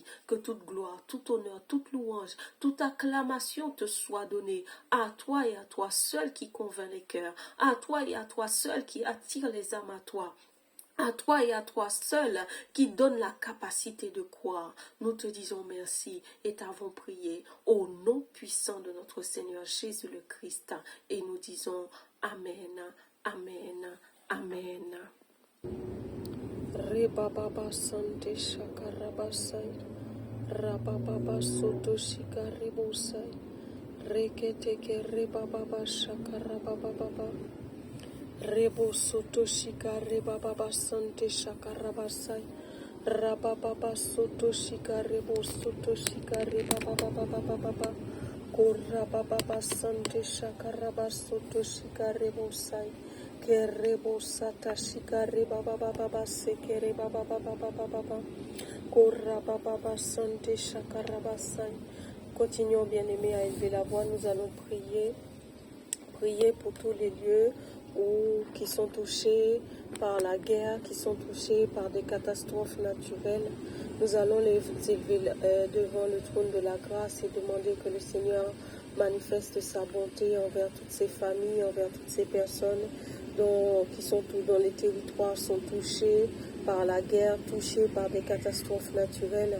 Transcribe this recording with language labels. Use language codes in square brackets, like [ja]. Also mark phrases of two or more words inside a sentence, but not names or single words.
[fr] Que toute gloire, tout honneur, toute louange, toute acclamation te soit donnée à toi et à toi seul qui convainc les cœurs, à toi et à toi seul qui attire les âmes à toi. À toi et à toi seul qui donne la capacité de croire. Nous te disons merci et t'avons prié au nom puissant de notre Seigneur Jésus le Christ. Et nous disons Amen, Amen, Amen. Rebababa sante shakarabasai, rabababa soto shikaribosai, reketeke rebababa shakarabababa. Rebo soto shika reba baba sante shakarabasai. Rababa soto shika rebo soto shika reba baba baba baba. Koraba baba sante shakarabas soto shika rebo sai. Kerebo sata shika reba baba baba seke reba baba baba baba. Koraba baba sante shakarabasai. Continuons bien-aimés à élever la voix, nous allons prier. Prier pour tous les lieux qui sont touchés par la guerre, qui sont touchés par des catastrophes naturelles. Nous allons les élever devant le trône de la grâce et demander que le Seigneur manifeste sa bonté envers toutes ces familles, envers toutes ces personnes dont les territoires sont touchés par la guerre, touchés par des catastrophes naturelles.